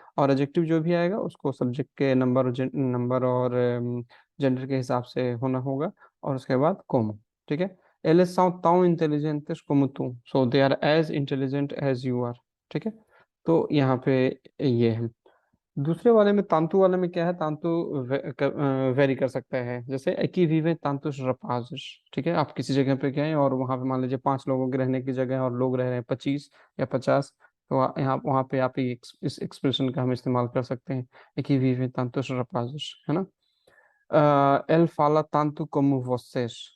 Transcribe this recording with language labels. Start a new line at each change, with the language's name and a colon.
Hindi: और एडजेक्टिव जो भी आएगा उसको सब्जेक्ट के नंबर और जेंडर के हिसाब से होना होगा, और उसके बाद कोमा। ठीक है।
Portuguese: eles são tão inteligentes como tu,
English: so they are as intelligent as you are। ठीक है।
Hindi: तो यहाँ पे ये है। दूसरे वाले में, तांतु वाले में क्या है, तांतु वेरी कर सकता है। जैसे
Portuguese: aqui vivem tantos rapazes।
Hindi: ठीक है, आप किसी जगह पे गए और वहां पे मान लीजिए 5 लोगों के रहने की जगह है और लोग रह रहे हैं 25 या 50, तो यहाँ वहाँ पे आप इस एक्सप्रेशन का हम इस्तेमाल कर सकते हैं,
Portuguese: aqui vivem tantos rapazes,
Hindi: है ना।
Portuguese: ele fala tanto como vocês।